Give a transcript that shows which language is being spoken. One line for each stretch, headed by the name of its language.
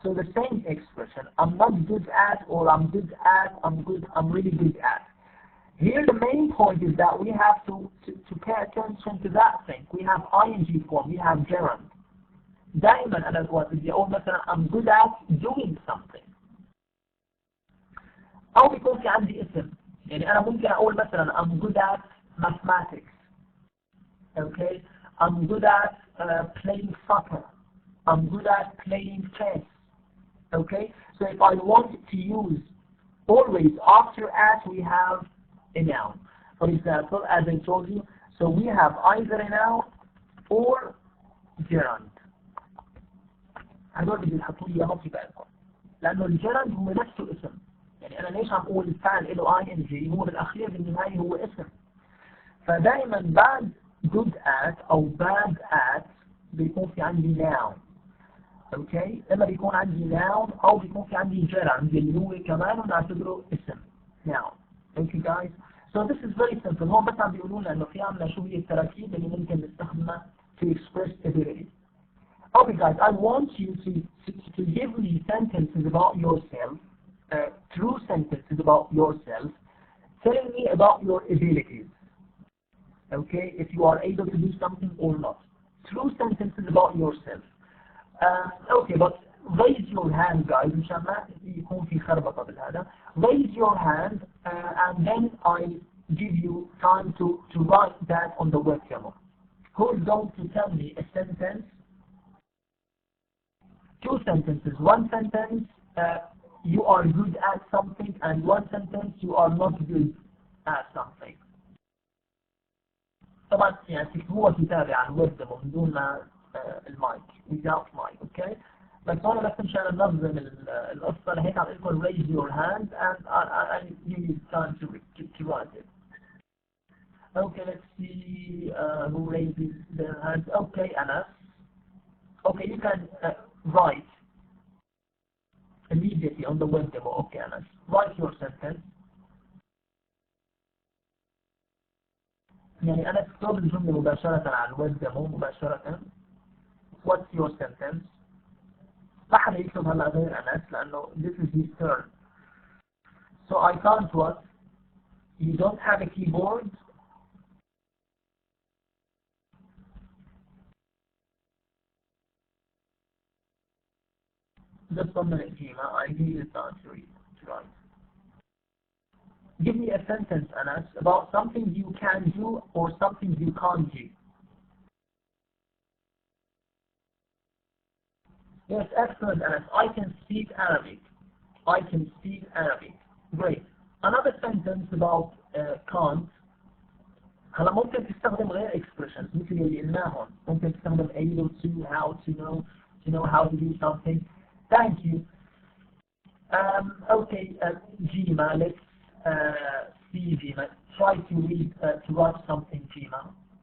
English: So the same expression, I'm not good at, or I'm good at, I'm really good at. Here the main point is that we have to pay attention to that thing. We have ing form, we have gerund.
Arabic: دائما أنا بدي أقول مثلا
English: I'm good at doing something.
Arabic: أو بيكون في عندي اسم. يعني أنا ممكن أقول مثلا
English: I'm good at mathematics. Okay, I'm good at playing soccer. I'm good at playing chess. Okay, so if I want to use always after at, we have a noun. For example, as I told you, so we have either a noun or gerund.
Arabic: هذول اللي بيحطوا لي اياهم في بالكم، لأنه الجرند هو نفسه اسم. يعني أنا ليش عم أقول الفعل له ing هو بالأخير بالنهاية هو اسم. فدائما بعد good at أو bad at بيكون في عندي noun. اوكي، اما بيكون عندي noun او بيكون في عندي gerund اللي هو كمان نعتبره اسم noun.
English: Okay guys, so this is very simple.
Arabic: هون بس عم بيقولوا لنا انه في عندنا شو هي التراكيب اللي ممكن نستخدمها
English: to express ability. Okay guys, I want you to give me sentences about yourself, true sentences about yourself, telling me about your abilities. Okay, if you are able to do something or not. True sentences about yourself. Okay, but raise your hand guys
Arabic: مشان ما يكون في خربطة بالهذا.
English: Raise your hand and then I give you time to write that on the webcam. Who is going to tell me a sentence? Two sentences. One sentence you are good at something, and one sentence you are not good at something.
Arabic: طبعا يعني تكتبوها كتابة عن وebdemo من دون ما المايك
English: without mic,
Arabic: okay? بس هون بس مشان ننظم القصة لهيك عم لكم
English: raise your hand and I give you time to write it. Okay, let's see who raises their hands. Okay, Anas. Okay, you can write immediately on the web demo. Okay, Anas. Write your sentence.
Arabic: يعني أنا أكتب الجملة مباشرة على الويب ديمو مباشرة.
English: What's your sentence?
Arabic: ما حدا يكتب هلا غير أنس لأنه
English: this is his turn. So I can't what? You don't have a keyboard? Just 1 minute, Gina. I give you the time to read. To write. Give me a sentence, Anas, about something you can do or something you can't do. Yes, excellent, Anas. I can speak Arabic. I can speak Arabic. Great. Another sentence about can't.
Arabic: هلا ممكن تستخدم غير expressions مثل اللي قلناهم. ممكن تستخدم
English: able to, how to know how to do something. Thank you. Okay, Jima, let's see Jima. Try to read, to write something, Jima.